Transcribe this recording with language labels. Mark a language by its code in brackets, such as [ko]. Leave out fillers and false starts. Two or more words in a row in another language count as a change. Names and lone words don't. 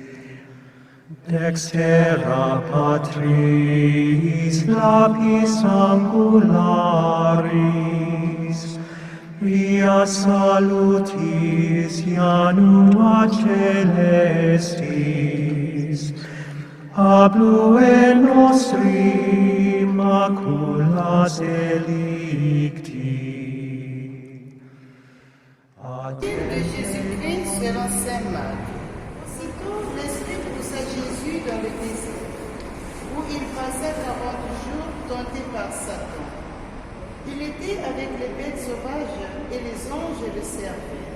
[la] Dextera Patris lapis angularis, via salutis janua celestis, ablue nostri maculas delicti. [fr] De Jésus-Christ selon saint Marc. Aussitôt, l'Esprit poussa Jésus dans le désert, où il passa 40 jours tenté par Satan. Il était avec les bêtes sauvages et les anges le servaient.